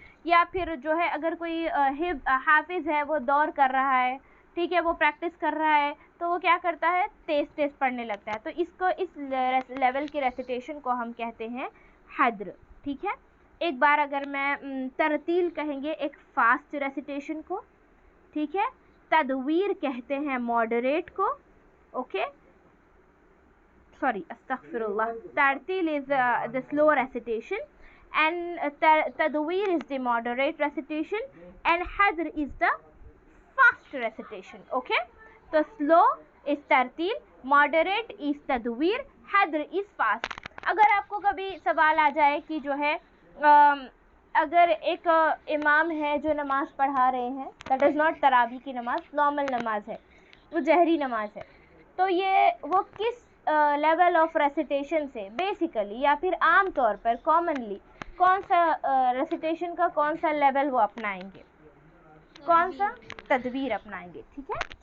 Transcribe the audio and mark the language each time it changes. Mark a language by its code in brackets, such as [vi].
[ur] یا پھر جو ہے اگر کوئی حافظ ہے, وہ دور کر رہا ہے, ٹھیک ہے, وہ پریکٹس کر رہا ہے, تو وہ کیا کرتا ہے, تیز تیز پڑھنے لگتا ہے. تو اس کو, اس لیول کی ریسیٹیشن کو ہم کہتے ہیں حدر, ٹھیک ہے. ایک بار اگر میں ترتیل کہیں گے ایک فاسٹ ریسیٹیشن کو, ٹھیک ہے. تدویر کہتے ہیں ماڈریٹ کو, okay, sorry, astaghfirullah. [en] Tartil is the slow recitation, and tadweer is the moderate recitation, and hadr is the fast recitation, okay. So slow is tartil, moderate is tadweer, hadr is fast. [ur] اگر آپ کو کبھی سوال آ جائے کہ جو ہے اگر ایک امام ہے جو نماز پڑھا رہے ہیں, [en] that is not [ur] تراویح کی نماز, نارمل نماز ہے, وہ جہری نماز ہے, تو یہ وہ کس لیول آف ریسیٹیشن سے بیسیکلی یا پھر عام طور پر کامنلی کون سا ریسیٹیشن کا کون سا لیول وہ اپنائیں گے, کون سا تدویر اپنائیں گے, ٹھیک ہے.